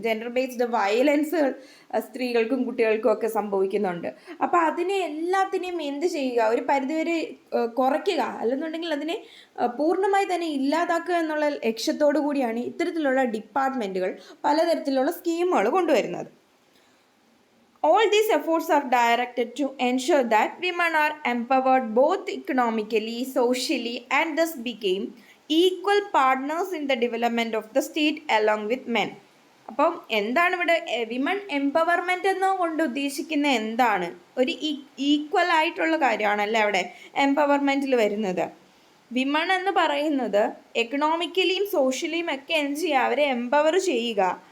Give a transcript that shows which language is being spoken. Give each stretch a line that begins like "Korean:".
Malayalam: Gender based വയലൻസുകൾ സ്ത്രീകൾക്കും കുട്ടികൾക്കും ഒക്കെ സംഭവിക്കുന്നുണ്ട്. അപ്പോൾ അതിനെ എല്ലാത്തിനെയും എന്ത് ചെയ്യുക, ഒരു പരിധിവരെ കുറയ്ക്കുക, അല്ലെന്നുണ്ടെങ്കിൽ അതിനെ പൂർണ്ണമായി തന്നെ ഇല്ലാതാക്കുക എന്നുള്ള ലക്ഷ്യത്തോടു കൂടിയാണ് ഇത്തരത്തിലുള്ള ഡിപ്പാർട്ട്മെൻറ്റുകൾ പലതരത്തിലുള്ള സ്കീമുകൾ കൊണ്ടുവരുന്നത്.
English: All these efforts are directed to ensure that women are empowered both economically, socially, and thus became equal partners in the development of the state along with men.
Malayalam: അപ്പം എന്താണ് ഇവിടെ വിമൺ എംപവർമെൻ്റ് എന്നുകൊണ്ട് ഉദ്ദേശിക്കുന്നത് എന്താണ്? ഒരു ഈക്വൽ ആയിട്ടുള്ള കാര്യമാണല്ലേ അവിടെ എംപവർമെൻറ്റിൽ വരുന്നത്. വിമൺ എന്ന് പറയുന്നത് എക്കണോമിക്കലിയും സോഷ്യലിയും ഒക്കെ എന്ത് ചെയ്യുക, അവരെ എംപവർ ചെയ്യുക.